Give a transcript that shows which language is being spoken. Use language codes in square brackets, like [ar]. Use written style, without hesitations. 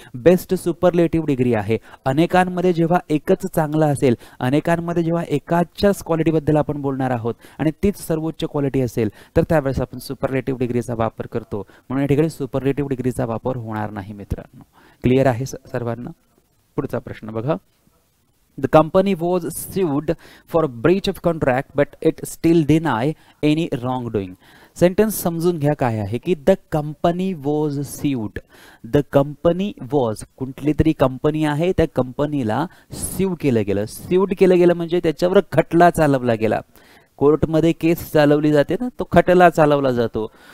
[mr] Best superlative degree आहे. अनेकांमध्ये जेव्हा एकच चांगला असेल, अनेकांमध्ये जेव्हा एकाच्याच क्वालिटी बद्दल आपण बोलणार आहोत आणि तीच सर्वोच्च क्वालिटी असेल तर त्यावेळेस आपण सुपरलेटिव्ह डिग्रीचा वापर करतो, म्हणून या ठिकाणी सुपरलेटिव्ह डिग्रीचा वापर होणार नाही मित्रांनो. क्लिअर आहे सर्वांना? पुढचा प्रश्न बघा. [en] The company was sued for breach of contract but it still deny any wrongdoing. [mr] Sentence समजून घ्या काय आहे की [en] The company was sued. [mr] The company was, कुठली तरी कंपनी आहे, त्या कंपनीला स्यू केलं गेलं. स्यूड केलं गेलं म्हणजे त्याच्यावर खटला चालवला गेला. कोर्टमध्ये केस चालवली जाते ना, तो खटला चालवला जातो.